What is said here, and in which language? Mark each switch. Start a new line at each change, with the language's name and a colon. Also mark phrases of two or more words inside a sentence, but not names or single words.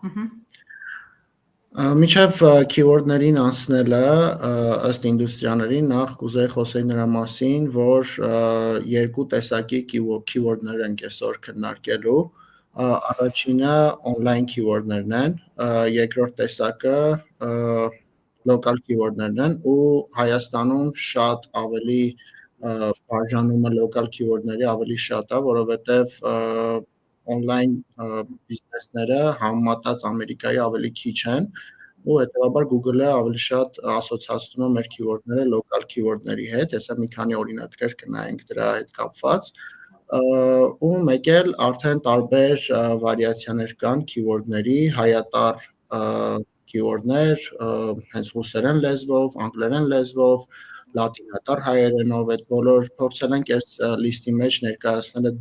Armenian: Միջև keyword-ներին անցնելը ըստ ինդուստրիաների նախ կուզեի խոսել նրա մասին, որ երկու տեսակի keyword-ներ ենք այսօր քննարկելու, առաջինը
English: online keyword-ներն
Armenian: են, երկրորդ տեսակը
English: local keyword-ներն
Armenian: են ու Հայաստանում շատ ավելի բաժանումը
English: local keyword-ների
Armenian: ավելի շատ է, որովհետև on-line բիզնեսները համեմատած Ամերիկայի ավելի քիչ են ու հետեւաբար Google-ը ավելի շատ ասոցացնում է մեր keyword-ները
English: local keyword-ների
Armenian: հետ, հեսա մի քանի օրինակներ կնայենք դրա հետ կապված ու մեկ էլ արդեն տարբեր վարիացիաներ կան keyword-ների, հայատար keyword-ներ, հենց ռուսերեն լեզվով, անգլերեն լեզվով, լատինատար հայերենով, այդ բոլոր փորձել ենք այս լիստի մեջ ներկայացնել այդ